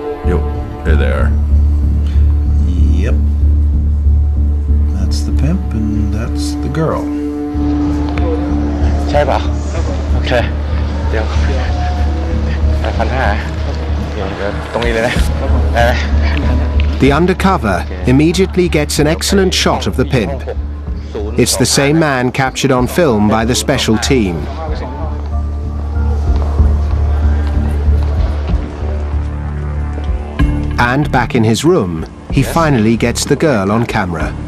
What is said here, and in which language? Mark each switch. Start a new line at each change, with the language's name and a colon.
English: Yo, hey there. Yep. That's the pimp and that's the girl.
Thai: ใช่ป่ะโอเคเดี๋ยว1,500เดี๋ยวตรงนี้เลยนะได้ไหม
English: The undercover immediately gets an excellent shot of the pimp. It's the same man captured on film by the special team. And back in his room, he finally gets the girl on camera.